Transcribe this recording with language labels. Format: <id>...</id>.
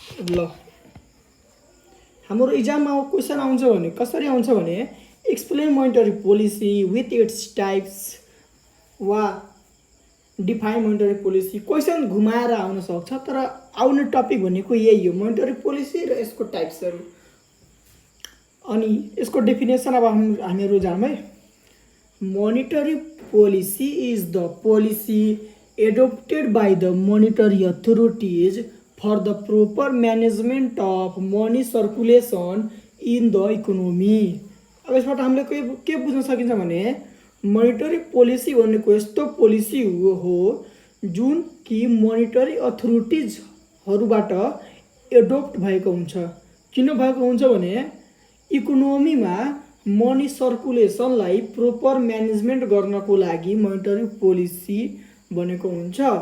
<ne>ल हाम्रो इक्जाममा क्वेसन आउँछ भने कसरी आउँछ भने</ne> <en>explain monetary policy with its types</en> <ne>वा डिफाइन मोनिटरी पोलिसी। क्वेसन घुमाएर आउन सक्छ तर आउने टपिक भनेको यही हो, मोनिटरी पोलिसी र यसको टाइप्सहरू। अनि यसको डेफिनेसन अब हामीहरू जाउँ है।</ne> <en>Monetary policy is the policy adopted by the monetary authorities for the proper management of money circulation in the economy।</en> <ne>अब यसबाट हामीले के बुझ्न सकिन्छ भने मोनिटरी पोलिसी भनेको यस्तो पोलिसी हो जुन कि मोनिटरी अथोरिटिजहरूबाट एडोप्ट भएको हुन्छ। किन भएको हुन्छ भने इकोनोमीमा मनी सर्कुलेसनलाई प्रोपर म्यानेजमेन्ट गर्नको लागि मोनिटरी पोलिसी बनेको हुन्छ।</ne>